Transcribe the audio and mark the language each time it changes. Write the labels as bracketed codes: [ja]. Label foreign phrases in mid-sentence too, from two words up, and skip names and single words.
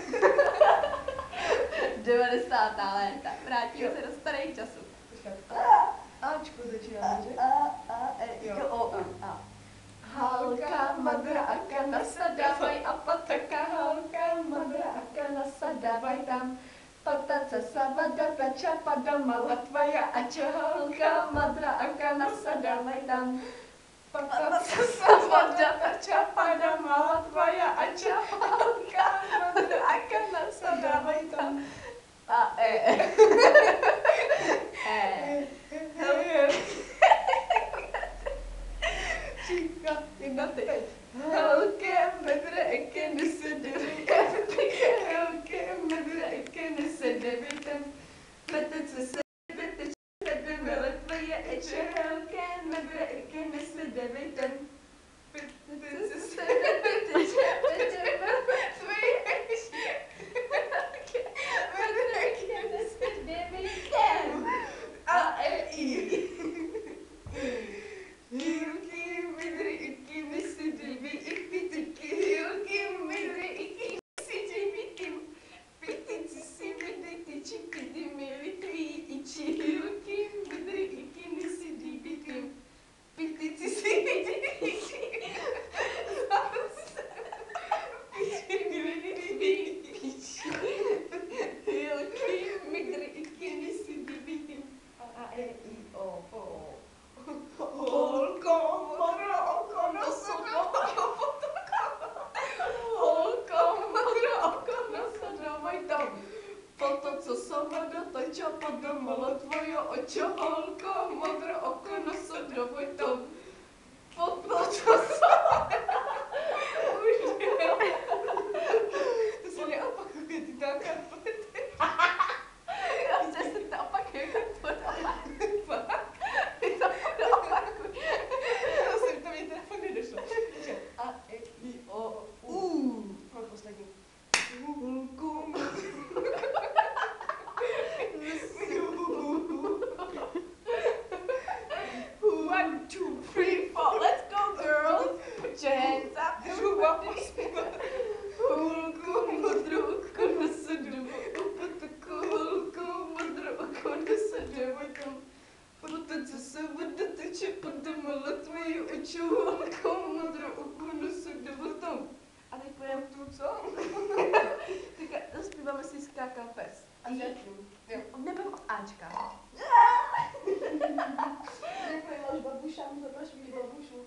[cs] 90. léta. Vrátíme se do starých časů. Počkat. Ačko začínáme, že? Jo. O, A. Halka, madráka, nasadávaj a pataka, halka, madráka, nasadávaj tam. Pataca, savada, tača, pada, mala tvoja, ača, halka, madráka, nasadávaj tam. Pataca, savada, tača, pada, mala tvoja, ača, halka, madráka, nasadávaj tam. A Číka, jedna teď. Helke, medre, eke, nesedevy, helke, medre, eke, nesedevitem, petece se, petece sedevele tvoje, eče, helke, medre, eke, nesedevitem, petece se, petece sedevele tvoje, eče, helke, medre, eke, nesedevitem. A, I. Hilky, midry, iky, nesedivy, iky, hilky, midry, iky, nesedivy, pitici si vedy, tyči, pidi, mili, tví, iči, hilky, midry, iky, nesedivy, pitici si vedy, tyči, piči, mili, tví, piči, hilky, midry, iky, nesedivy, A, I, O. Holko, modrá oko, holko, modrá oko, dávaj tam. Po to, co sama dotača, podamala tvoje očo, holko, modrá oko, dávaj tam. Po to, co sama... To se neopakuje, ty tam karpety. Já se to opakuje, jak to fakt. Ty to opakuj. To mě teda fakt nedošlo. A, I, O, no poslední. Hulku. [en] One, two, three, four, let's go, girls. Put your hands up. [cs] Hulku, modrou oko, nasedu, upataku, hulku, modrou oko, nasedu, protože se bude teče, podamala tvoje oči, hulku, modrou oko, nasedu, tam. A teď půjdeme tu, co? Tak zaspíváme si Skákal pes. A zatím. Jo. Nebudem od Ačka. Děkuji, máš babušám, to máš vidět babušu.